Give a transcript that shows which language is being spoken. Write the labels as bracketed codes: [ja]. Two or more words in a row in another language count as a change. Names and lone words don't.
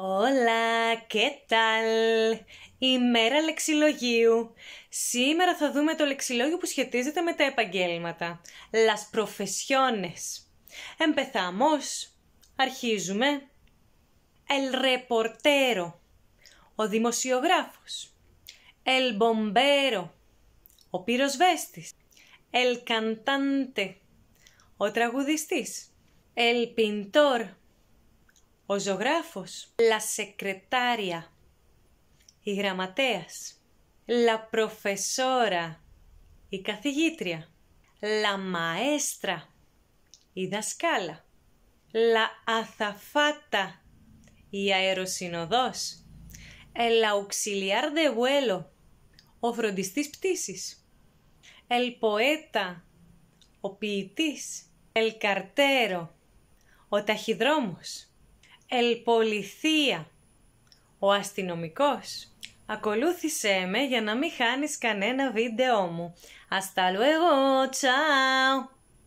[es] Hola, ¿qué tal? [el] Ημέρα λεξιλογίου. Σήμερα θα δούμε το λεξιλόγιο που σχετίζεται με τα επαγγέλματα. [es] Las profesiones. Empezamos. Αρχίζουμε. El reportero. [el] Ο δημοσιογράφος. [es] El bombero. [el] Ο πυροσβέστης. [es] El cantante. [el] Ο τραγουδιστής. [es] El pintor. [el] Ο ζωγράφος. [es] La secretaria. [el] Η γραμματέας. [es] La profesora. [el] Η καθηγήτρια. [es] La maestra. [el] Η δασκάλα. [es] La azafata. [el] Η αεροσυνοδός. [es] El auxiliar de vuelo. [el] Ο φροντιστής πτήσης. [es] El poeta. [el] Ο ποιητής. [es] El cartero. [el] Ο ταχυδρόμος. [es] El policía. [el] Ο αστυνομικός. Ακολούθησέ με για να μην χάνεις κανένα βίντεό μου. [es] Hasta luego, ciao!